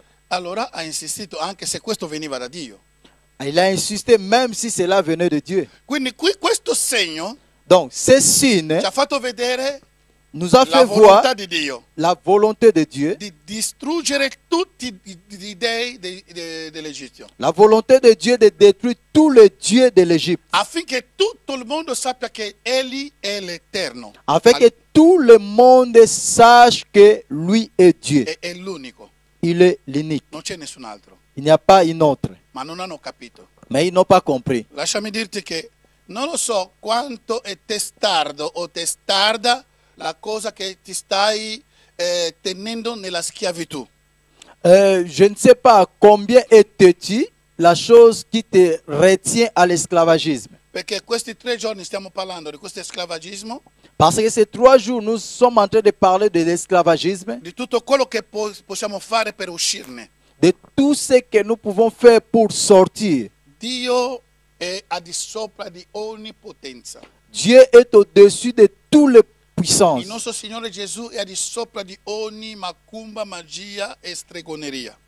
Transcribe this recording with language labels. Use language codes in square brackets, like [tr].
[it] allora ha insistito anche se questo veniva da Dio. [fr] il a insisté même si cela venait de Dieu. [it] Quindi qui questo segno [fr] Donc, ce signe [it] ci ha fatto vedere [fr] nous a [it] la [fr] fait voir [it] volontà di Dio [fr] la volonté de Dieu, [it] di distruggere tutti i dei dell'Egitto, [fr] la volonté de Dieu de détruire tous les dieux de l'Égypte, [it] affinché tutto il mondo sappia che Egli è l'Eterno, [fr] afin que tout le monde sache que lui est Dieu. [it] è l'unico, [fr] Il est l'unique. [it] non c'è nessun altro, [fr] Il n'y a pas un autre. [it] ma non hanno capito. [fr] Mais ils n'ont pas compris. [it] Lasciami dirti che non lo so quanto è testardo o testarda la cosa che ti stai tenendo nella schiavitù. [fr] Je ne sais pas combien est-tu la chose qui te retient à l'esclavagisme. [it] Perché questi 3 giorni stiamo parlando di questo esclavagismo, [fr] Parce que ces 3 jours, nous sommes en train de parler de l'esclavagisme, [it] di tutto quello che possiamo fare per uscirne. [fr] de tout ce que nous pouvons faire pour sortir. [it] Dio è al di sopra di ogni potenza. [fr] Dieu est au-dessus de toutes les puissances. [it] Il nostro Signore Gesù è al di sopra di ogni macumba, magia e stregoneria.